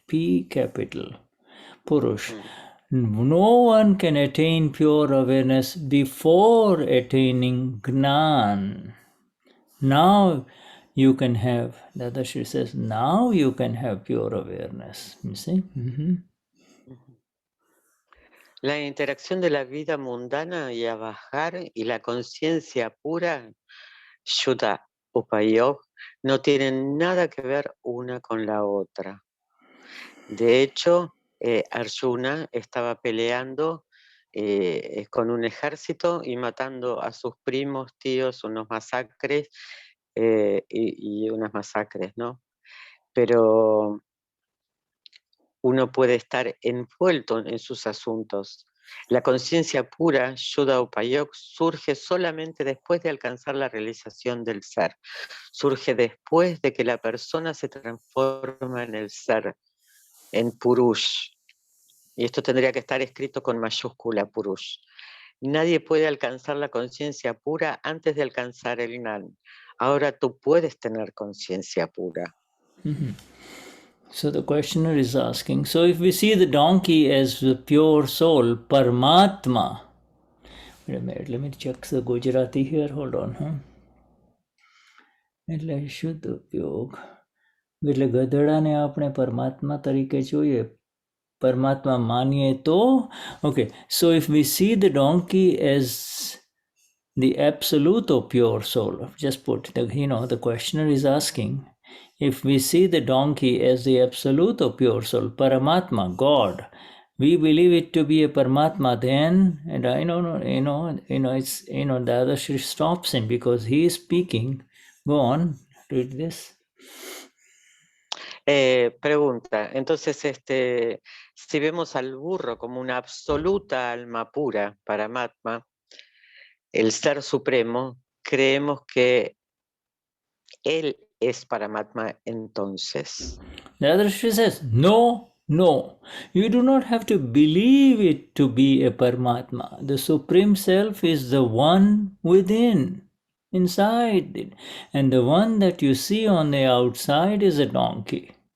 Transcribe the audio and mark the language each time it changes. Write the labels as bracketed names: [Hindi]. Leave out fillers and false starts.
[English] P capital Purush. No one can attain pure awareness before attaining Gnan. Now you can have, Dadashri says, now you can have pure awareness. You see? [Spanish] La interacción de la vida mundana y a bajar y la conciencia pura, Shuddha Upayog, no tienen nada que ver una con la otra. De hecho, Arjuna estaba peleando con un ejército y matando a sus primos, tíos, unos masacres y unas masacres, ¿no? Pero uno puede estar envuelto en sus asuntos. La conciencia pura, Shuddha Upayog, surge solamente después de alcanzar la realización del ser. Surge después de que la persona se transforma en el ser, en Purush. Y esto tendría que estar escrito con mayúscula, Purush. Nadie puede alcanzar la conciencia pura antes de alcanzar el Gnan. Ahora tú puedes tener conciencia pura. [English] So the questioner is asking, so if we see the donkey as the pure soul, Paramatma, wait a minute, let me check the Gujarati here, hold on. [Gujarati] એટલે શુદ્ધ ઉપયોગ એટલે ગધેડાને આપણે પરમાત્મા તરીકે જોઈએ Paramatma manye to. [English] Okay, so if we see the donkey as the absolute or pure soul, just put, the questioner is asking, if we see the donkey as the absolute or pure soul, Paramatma, God, we believe it to be a Paramatma, then, and I know, it's, Dadashri stops him because he is speaking. Go on, read this. [Spanish] Pregunta, entonces, si vemos al burro como una absoluta alma pura, Paramatma, el ser supremo, creemos que él es Paramatma entonces. [English] Dadashri says, no, you do not have to believe it to be a Paramatma. The Supreme Self is the one within, inside it. And the one that you see on the outside is a donkey.